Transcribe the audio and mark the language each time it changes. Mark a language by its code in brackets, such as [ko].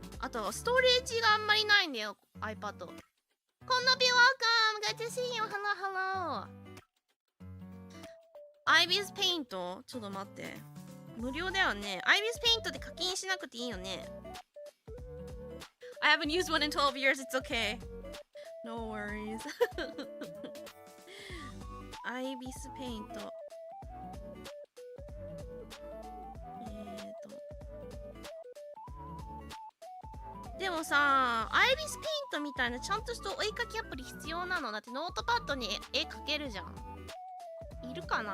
[ja] あとストレージがあんまりないんだよ iPad。 [en] こんなび welcome, good to see you, hello hello。 [ja] Ibis Paint ちょっと待って、無料だよね。 Ibis Paint で課金しなくていいよね。 [en] I haven't used one in 12 years, it's okay, no worries。 [ja] Ibis Paint、でもさ、アイビスペイントみたいなちゃんとしたお絵描きアプリ必要なの？だってノートパッドに絵描けるじゃん。いるかな？